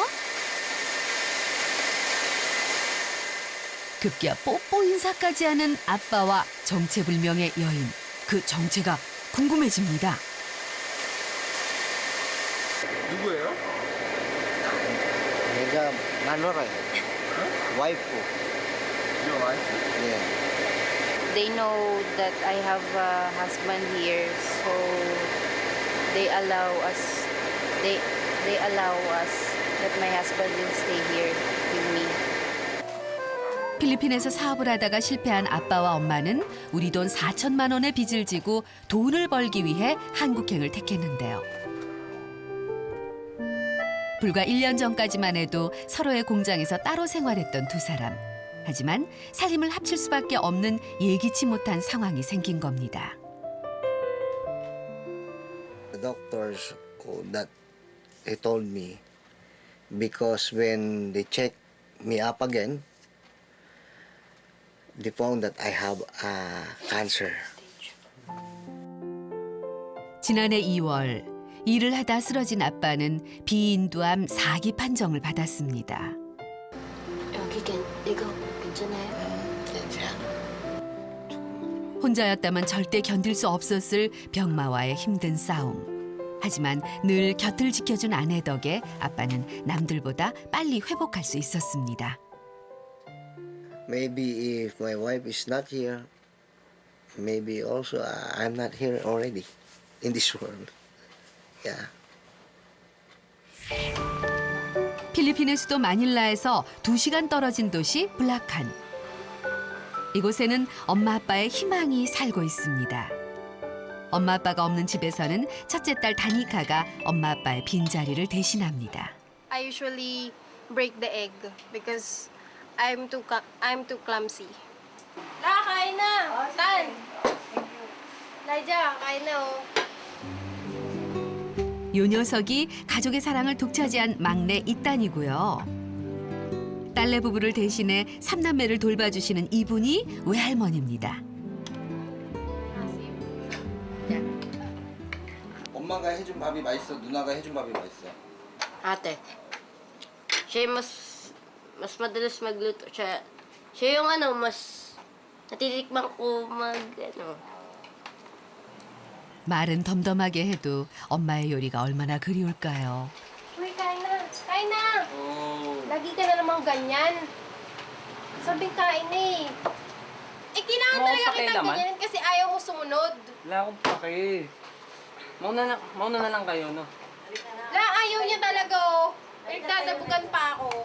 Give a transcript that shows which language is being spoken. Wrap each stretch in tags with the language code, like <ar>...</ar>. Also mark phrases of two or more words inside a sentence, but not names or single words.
<ko>급기야 뽀뽀 인사까지 하는 아빠와 정체불명의 여인. 그 정체가 궁금해집니다. 누구예요? 내가 마누라요. 와이프.</ko> <en>Your wife?</en> <ko>예.</ko> <en>They know that I have a husband here, so they allow us. They allow us that my husband will stay here with me.</en> <ko>필리핀에서 사업을 하다가 실패한 아빠와 엄마는 우리 돈 4천만 원의 빚을 지고 돈을 벌기 위해 한국행을 택했는데요. 불과 1년 전까지만 해도 서로의 공장에서 따로 생활했던 두 사람. 하지만 살림을 합칠 수밖에 없는 예기치 못한 상황이 생긴 겁니다.</ko> <en>The doctors that they told me because when they checked me up again, they found that I have cancer.</en> <ko>지난해 2월 일을 하다 쓰러진 아빠는 비인두암 4기 판정을 받았습니다. 이거 괜찮아요? 혼자였다면 절대 견딜 수 없었을 병마와의 힘든 싸움. 하지만 늘 곁을 지켜준 아내 덕에 아빠는 남들보다 빨리 회복할 수 있었습니다.</ko> <en>Maybe if my wife is not here, maybe also I'm not here already in this world. Yeah.</en> <ko>필리핀의 수도 마닐라에서 2시간 떨어진 도시 블라칸. 이곳에는 엄마 아빠의 희망이 살고 있습니다. 엄마 아빠가 없는 집에서는 첫째 딸 다니카가 엄마 아빠의 빈자리를 대신합니다.</ko> <en>I usually break the egg because I'm too clumsy.</en> <tl>La, kain na! Tan! Lydia, kain na oh.</tl> <ko>요 녀석이 가족의 사랑을 독차지한 막내 이딴이고요. 딸내 부부를 대신해 삼남매를 돌봐주시는 이분이 외할머니입니다. 엄마가 해준 밥이 맛있어? 누나가 해준 밥이 맛있어?</ko> <tl>Ate, siya yung mas madalas magluto. Siya yung mas natitikman ko</tl> <ko>말은 덤덤하게 해도 엄마의 요리가 얼마나 그리울까요?</ko> <tl>Uy, kain na! Kain na!</tl> <ko>오.</ko> <tl>Lagi ka na namang ganyan. Sabing kain na eh. Eh, kailangan Mga talaga pake kitang naman. ganyan kasi ayaw mo sumunod. Wala akong pake. Mauna na lang kayo, no? La, ayaw niya talaga oh. Nagdadabugan pa ako.</tl>